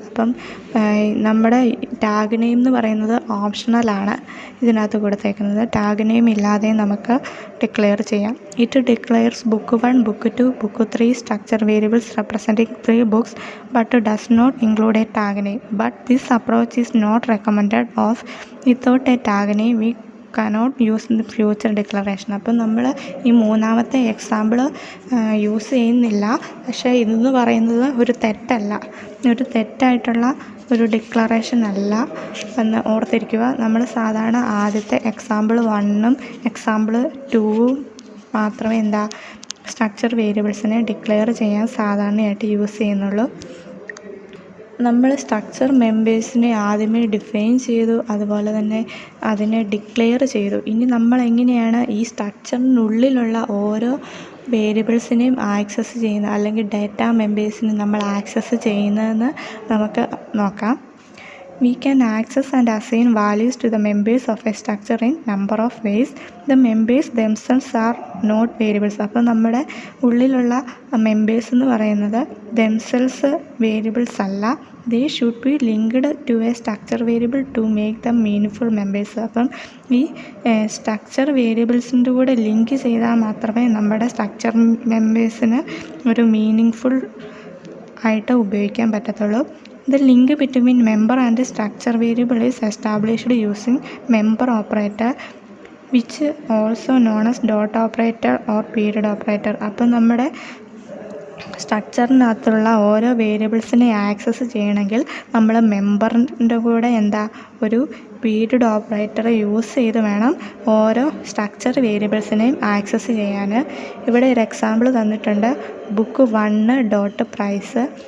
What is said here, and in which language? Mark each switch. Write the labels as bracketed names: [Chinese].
[Malayalam] അപ്പം നമ്മുടെ tag name എന്ന് പറയുന്നത് ഓപ്ഷണലാണ് ഇതിനകത്ത് കൊടുത്തേക്കുന്നത്. ടാഗ് നെയിം ഇല്ലാതെ നമുക്ക് ഡിക്ലെയർ ചെയ്യാം. [English] It declares book 1, book 2, book 3 structure variables representing 3 books but does not include a tag name. But this approach is not recommended as without a tag name we cannot use in the future declaration. [Malayalam] അപ്പം നമ്മൾ ഈ മൂന്നാമത്തെ example use ചെയ്യുന്നില്ല. പക്ഷേ ഇതെന്ന് പറയുന്നത് ഒരു തെറ്റായിട്ടുള്ള ഒരു ഡിക്ലറേഷൻ അല്ല എന്ന് ഓർത്തിരിക്കുക. നമ്മൾ സാധാരണ ആദ്യത്തെ എക്സാമ്പിൾ 1ഉം എക്സാമ്പിൾ 2ഉം മാത്രമേ സ്ട്രക്ചർ വേരിയബിൾസിനെ ഡിക്ലെയർ ചെയ്യാൻ സാധാരണയായിട്ട് യൂസ് ചെയ്യുന്നുള്ളൂ. നമ്മൾ സ്ട്രക്ചർ മെമ്പേഴ്സിനെ ആദ്യമേ ഡിഫൈൻ ചെയ്തു, അതുപോലെ തന്നെ അതിനെ ഡിക്ലെയർ ചെയ്തു. ഇനി നമ്മൾ എങ്ങനെയാണ് ഈ സ്ട്രക്ചറിനുള്ളിലുള്ള ഓരോ വേരിയബിൾസിനെയും ആക്സസ് ചെയ്യുന്നത്, അല്ലെങ്കിൽ ഡാറ്റ മെമ്പേഴ്സിനെ നമ്മൾ ആക്സസ് ചെയ്യുന്നതെന്ന് നമുക്ക് നോക്കാം. [English] We can access and assign values to the members of a structure in number of ways. The members themselves are not variables. [Malayalam] അപ്പോൾ നമ്മുടെ ഉള്ളിലുള്ള മെമ്പേഴ്സ് എന്ന് പറയുന്നത് [English] themselves [Malayalam] വേരിയബിൾസ് അല്ല. [English] They should be linked to a structure variable to make them meaningful members. [Malayalam] അപ്പം ഈ structure വേരിയബിൾസിൻ്റെ കൂടെ link ചെയ്താൽ മാത്രമേ നമ്മുടെ സ്ട്രക്ചർ മെമ്പേഴ്സിന് ഒരു മീനിങ് ആയിട്ട് ഉപയോഗിക്കാൻ പറ്റത്തുള്ളൂ. [English] The link between member and structure variable is established using member operator, which also known as dot operator or period operator. [Malayalam] അപ്പം നമ്മുടെ സ്ട്രക്ചറിനകത്തുള്ള ഓരോ വേരിയബിൾസിനെ ആക്സസ് ചെയ്യണമെങ്കിൽ നമ്മൾ മെമ്പറിൻ്റെ കൂടെ ഒരു പീരിയഡ് ഓപ്പറേറ്റർ യൂസ് ചെയ്ത് വേണം ഓരോ സ്ട്രക്ചർ വേരിയബിൾസിനെയും ആക്സസ് ചെയ്യാൻ. ഇവിടെ ഒരു എക്സാമ്പിൾ തന്നിട്ടുണ്ട്. Book 1 dot price.